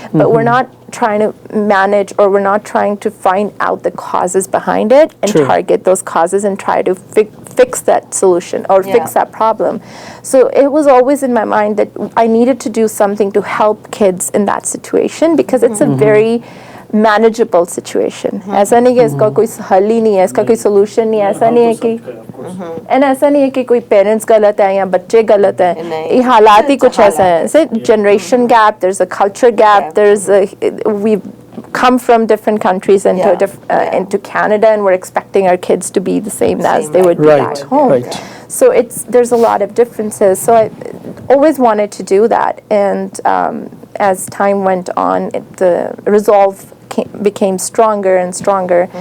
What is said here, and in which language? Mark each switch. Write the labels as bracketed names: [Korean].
[English] But we're not trying to manage, or we're not trying to find out the causes behind it and True. target those causes and try to fix that solution or fix that problem. So it was always in my mind that I needed to do something to help kids in that situation, because it's a very manageable situation. [Hindi] ऐसा नहीं कि इसका कोई हल ही नहीं है, इसका कोई solution नहीं है. ऐसा नहीं है कि and ऐसा नहीं है कि कोई parents गलत है या बच्चे गलत हैं. ये हालात ही कुछ ऐसे हैं. [English] It's a generation gap. There's a culture gap. We've come from different countries into Canada, and we're expecting our kids to be the same as they would be Right, back home. right. So there's a lot of differences. So I always wanted to do that, and as time went on, the resolve became stronger and stronger.